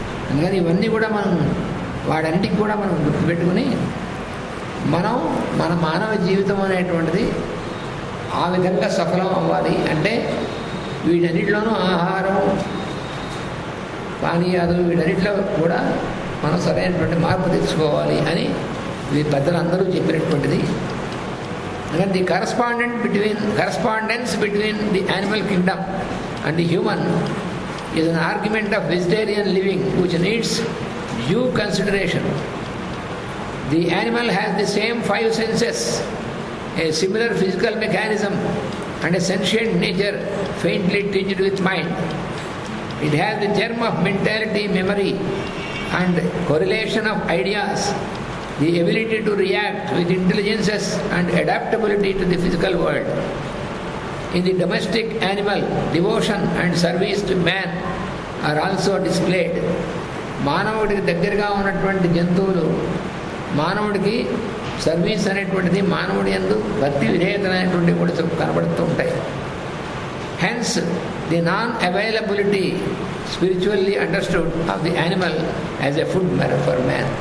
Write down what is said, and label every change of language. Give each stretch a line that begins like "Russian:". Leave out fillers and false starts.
Telugu: అందుకని ఇవన్నీ కూడా మనం వాడన్నిటికి కూడా మనం గుర్తుపెట్టుకుని మనం మన మానవ జీవితం అనేటువంటిది ఆ విధంగా సఫలం అవ్వాలి. అంటే వీటన్నిటిలోనూ ఆహారం, పానీయాలు, వీటన్నిటిలో కూడా మనం సరైనటువంటి మార్పు తెచ్చుకోవాలి అని ఇది పెద్దలందరూ చెప్పినటువంటిది.
English: And the correspondence between the animal kingdom and the human is an argument of vegetarian living which needs due consideration. The animal has the same 5 senses, a similar physical mechanism and a sentient nature faintly tinged with mind. It has the germ of mentality, memory and correlation of ideas, the ability to react with intelligences and adaptability to the physical world. In the domestic animal, devotion and service to man are also displayed.
Telugu: మానవుడికి దగ్గరగా ఉన్నటువంటి జంతువులు మానవుడికి service అనేటువంటిది, మానవుడి యందు భక్తి విధేయత అనేటువంటివి కూడా కనబడుతూ ఉంటాయి.
English: Hence the non availability spiritually understood of the animal as a food for man.